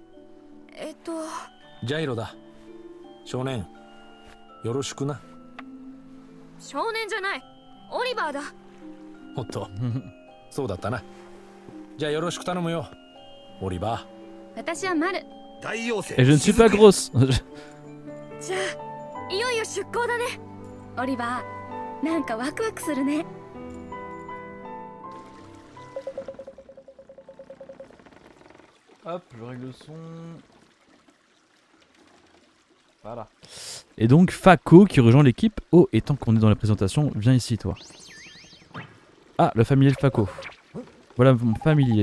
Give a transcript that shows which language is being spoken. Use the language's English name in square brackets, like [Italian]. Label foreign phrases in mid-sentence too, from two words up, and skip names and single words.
[Japanese] ジャイロだ。少年、よろしくな。少年じゃない、オリバーだ。おっとそうだったな。じゃあよろしく頼むよ、オリバー。私はマル。大妖精。 [French] Et je ne suis pas grosse. [Japanese] じゃあいよいよ出航だね。オリバー、なんかワクワクするね。 [French] Hop, je règle le son. Voilà. Et donc Fako qui rejoint l'équipe. Oh, et tant qu'on est dans la présentation, viens ici toi. Ah, le familier de Fako. Voilà mon familier.